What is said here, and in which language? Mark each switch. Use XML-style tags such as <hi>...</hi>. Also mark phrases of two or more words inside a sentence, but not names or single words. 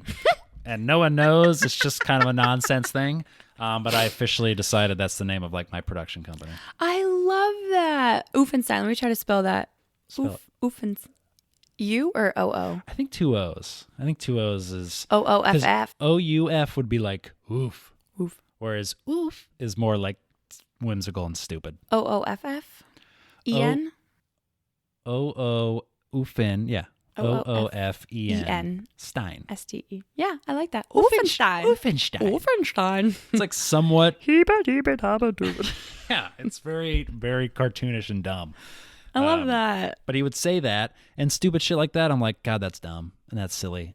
<en>And no one knows. It's just kind of a nonsense thing. But I officially decided that's the name of like my production company. I love that. Oofenstein. Let me try to spell that. Oofenstein. U or O-O? I think 2 O's. I think 2 O's is... O-O-F-F. O-U-F would be like oof. Oof. Whereas oof is more like whimsical and stupid. O-O-F-F? E-N? O-O, oofin, yeah. Oofenstein. Ste. Yeah, I like that. Oofenstein. Wolfenstein. It's like somewhat. Yeah, it's very, very cartoonish and dumb. I love that. But he would say that and stupid shit like that. I'm like, God, that's dumb and that's silly.</en>